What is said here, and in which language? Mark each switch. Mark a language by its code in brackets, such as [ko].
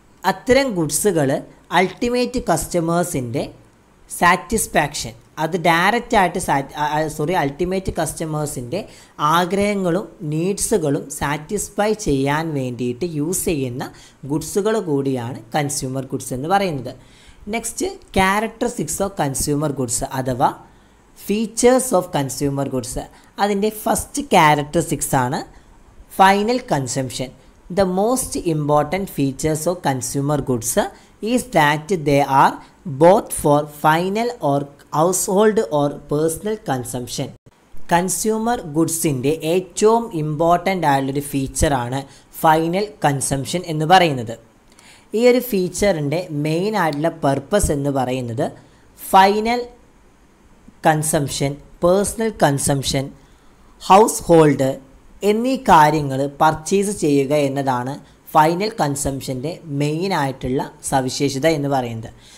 [ml] അത്തരം ഗുഡ്സുകൾ ultimate കസ്റ്റമേഴ്സിൻ്റെ satisfaction, അത് ഡയറക്റ്റായിട്ട് അൾട്ടിമേറ്റ് കസ്റ്റമേഴ്സിൻ്റെ ആഗ്രഹങ്ങളും നീഡ്സുകളും സാറ്റിസ്ഫൈ ചെയ്യാൻ വേണ്ടിയിട്ട് യൂസ് ചെയ്യുന്ന ഗുഡ്സുകൾ കൂടിയാണ് കൺസ്യൂമർ ഗുഡ്സ് എന്ന് പറയുന്നത്. [en] Next characteristics of consumer goods അഥവാ features of consumer goods. അതിൻ്റെ first characteristics ആണ് final consumption. The most important features of consumer goods is that they are both for final or household or personal consumption. [ml] Consumer ഗുഡ്സിൻ്റെ ഏറ്റവും important ആയുള്ളൊരു ഫീച്ചറാണ് final consumption എന്ന് പറയുന്നത്. ഈ ഒരു ഫീച്ചറിൻ്റെ main ആയിട്ടുള്ള purpose എന്ന് പറയുന്നത് final consumption, personal consumption, house hold എന്നീ കാര്യങ്ങൾ പർച്ചേസ് ചെയ്യുക എന്നതാണ് ഫൈനൽ കൺസംഷൻ്റെ മെയിനായിട്ടുള്ള സവിശേഷത എന്ന് പറയുന്നത്.